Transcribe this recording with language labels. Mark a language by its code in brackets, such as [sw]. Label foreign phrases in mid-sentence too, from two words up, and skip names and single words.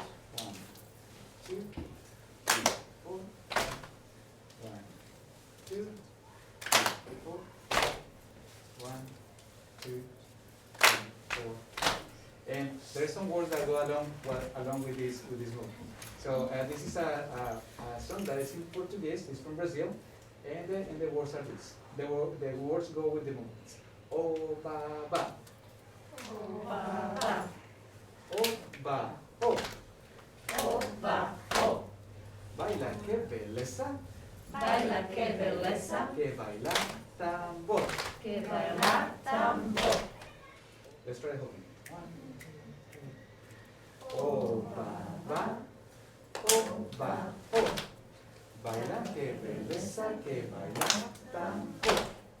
[en] 1, 2, 3, 4, 1, 2, 3, 4, 1, 2, 3, 4. And there's some words that go along with this movement. So this is a song that is in Portuguese. It's from Brazil, and the words are this. The words go with the movements. [pt] O ba ba. O ba ba. O ba o. O ba o. Baila que beleza. Baila que beleza. Que baila tambor. Que baila tambor. [en] Let's try the whole thing. 1, 2, 3. [pt] O ba ba. O ba o. Baila que beleza. Que baila tambor.